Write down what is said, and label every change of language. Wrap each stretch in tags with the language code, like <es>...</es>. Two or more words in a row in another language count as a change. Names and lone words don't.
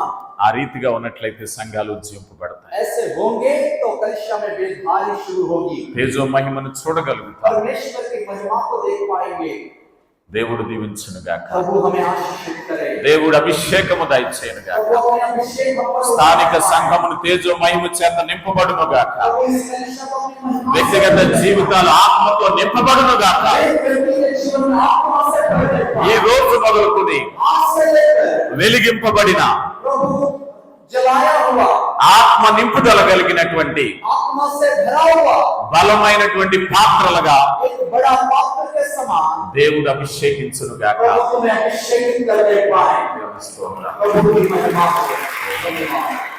<te>ఆ రీతిగా ఉన్నట్లయితే సంఘాలు ఉజ్జింపబడతాయి.</te> <hi>ऐसे होंगे तो कलीसिया में बेदभारी शुरू होगी,</hi> <te>తేజో మహిమను చూడగలుగుతారు.</te> <hi>परमेश्वर की महिमा को देख पाएंगे।</hi> <te>దేవుడు దీవించును గాక.</te> <hi>प्रभु हमें आशीषित करे,</hi> <te>దేవుడు అభిషేకము దయచేయును గాక.</te> <hi>प्रभु हमें अभिषेक हम पर</hi> <te>స్థానిక సంఘమును తేజో మహిమ చేత నింపబడును గాక.</te> <hi>प्रभु इस कलीसिया को अपनी महिमा से</hi> <te>వ్యక్తిగత జీవితాలు ఆత్మతో నింపబడును గాక.</te> <hi>एक व्यक्ति के जीवन में आत्मा से भर दे।</hi> <te>ఈ రోజు మొదలుకొని</te> <hi>आज से लेकर</hi> <te>వెలిగింపబడిన</te> <hi>प्रभु जलाया हुआ,</hi> <te>ఆత్మ నింపుదల కలిగినటువంటి</te> <hi>आत्मा से भरा हुआ</hi> <te>బలమైనటువంటి పాత్రలుగా</te> <hi>एक बड़ा पात्र के समान</hi> <te>దేవుడు అభిషేకించును గాక.</te> <hi>प्रभु तुम्हें अभिषेक कर दे पाए। प्रभु की महिमा हो। धन्यवाद।</hi>